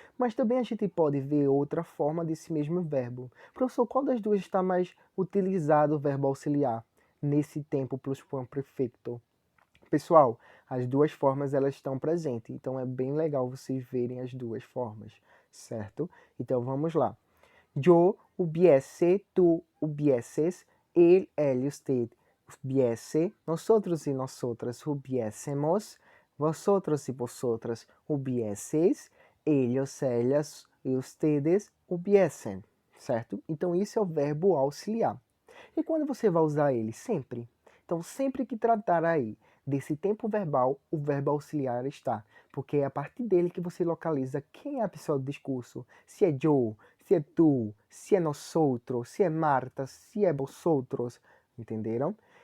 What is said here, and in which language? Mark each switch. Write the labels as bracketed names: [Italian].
[Portuguese] Mas também a gente pode ver outra forma desse mesmo verbo. Professor, qual das duas está mais utilizado o verbo auxiliar nesse tempo pluscuamperfecto? Pessoal, as duas formas elas estão presentes, então é bem legal vocês verem as duas formas, certo? Então vamos lá. [Spanish] Yo hubiese, tú hubieses, él y usted hubiese, nosotros y nosotras hubiésemos, vosotros y vosotras hubieseis, ellos, ellas e ustedes hubiesen, certo? [Portuguese] Então isso é o verbo auxiliar. E quando você vai usar ele? Sempre. Então sempre que tratar aí desse tempo verbal, o verbo auxiliar está, porque é a partir dele que você localiza quem é a pessoa do discurso, se é eu, se é tu, se é nosotros, se é Marta, se é vosotros, entenderam?